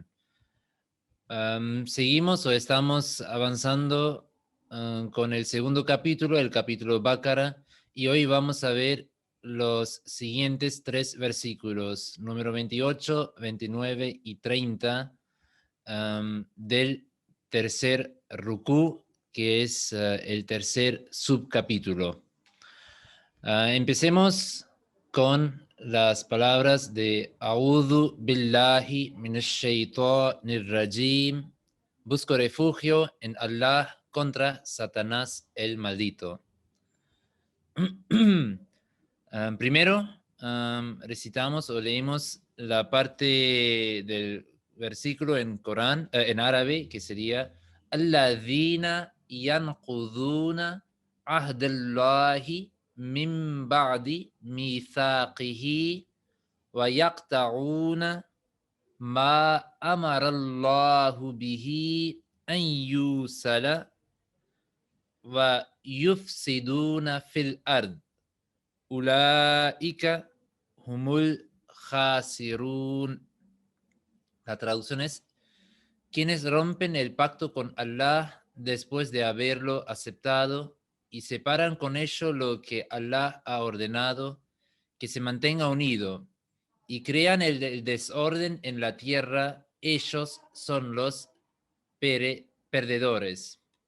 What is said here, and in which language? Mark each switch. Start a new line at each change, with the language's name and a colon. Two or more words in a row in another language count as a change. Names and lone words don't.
Spanish: Seguimos o estamos avanzando con el segundo capítulo, el capítulo Báqara, y hoy vamos a ver los siguientes tres versículos, número 28, 29 y 30 del tercer Rukú, que es el tercer subcapítulo. Empecemos con las palabras de
Arabic: أعوذ بالله من الشيطان الرجيم.
Spanish: Busco refugio en Allah contra Satanás el maldito. Primero recitamos o leímos la parte del versículo en Corán, en árabe, que sería
Arabic: الذين ينقضون عهد الله من بعد ميثاقه ويقطعون ما أمر الله به أن يوصل ويفسدون في الأرض. أولئك هم الخاسرون.
Spanish: La traducción es: quienes rompen el pacto con Allah después de haberlo aceptado y separan con ello lo que Allah ha ordenado que se mantenga unido y crean el desorden en la tierra, ellos son los perdedores.